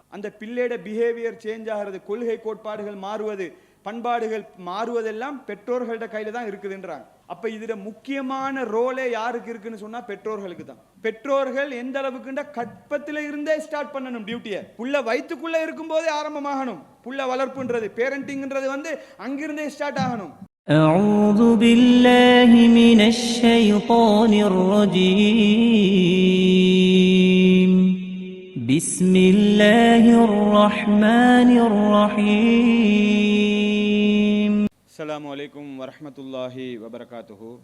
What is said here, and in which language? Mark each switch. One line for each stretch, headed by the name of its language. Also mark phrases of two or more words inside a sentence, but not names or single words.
Tamil: அந்த பிள்ளையோட
English: behavior change
Tamil: ஆகிறது, கொள்கை கோட்பாடுகள் மாறுவது, பண்பாடுகள் மாறுவதெல்லாம் பெற்றோர்கள்ட கையில தான் இருக்குதுன்றாங்க. அப்ப இதுல முக்கியமான ரோலே யாருக்கு இருக்குன்னு சொன்னா பெற்றோர்களுக்கு தான். பெற்றோர்கள் எந்த அளவுக்குண்டா கற்பத்தில இருந்தே ஸ்டார்ட் பண்ணணும் டியூட்டியை. புள்ள வயிற்றுக்குள்ள இருக்கும் போதே ஆரம்பமாகணும். புள்ள வளர்ப்புன்றது, பேரண்டிங்ன்றது அங்கிருந்தே ஸ்டார்ட் ஆகணும்.
Arabic: أعوذ بالله من الشيطان الرجيم بسم الله الرحمن الرحيم السلام عليكم ورحمة الله وبركاته.